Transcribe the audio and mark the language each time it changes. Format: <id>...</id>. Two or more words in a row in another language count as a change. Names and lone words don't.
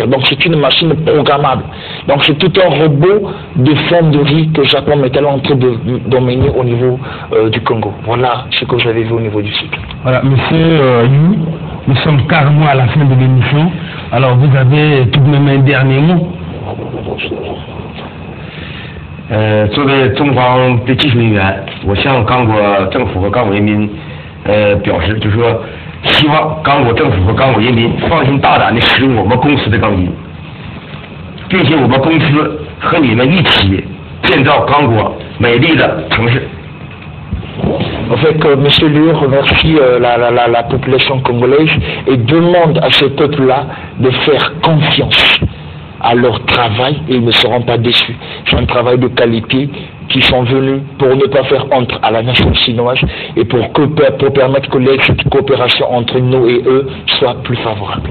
<fr>Donc, c'est une machine programmable. Donc, c'est tout un robot de fonderie que Japon Métal est en train d'emmener au niveau du Congo. Voilà ce que vous avez vu au niveau du site. Voilà, monsieur Yu, nous sommes carrément à la fin de l'émission. Alors, vous avez tout de même un dernier mot?</fr> <zh>作为中方的技术人员，我向刚果政府和刚果人民表示，就是说，希望刚果政府和刚果人民放心大胆的使用我们公司的钢筋，并且我们公司和你们一起建造刚果美丽的城市。</zh> <fr>En fait, M. Liu remercie la population congolaise et demande à ce peuple-là de faire confiance à leur travail et ils ne seront pas déçus. C'est un travail de qualité qui sont venus pour ne pas faire honte à la nation chinoise et pour permettre que cette coopération entre nous et eux soit plus favorable.</fr>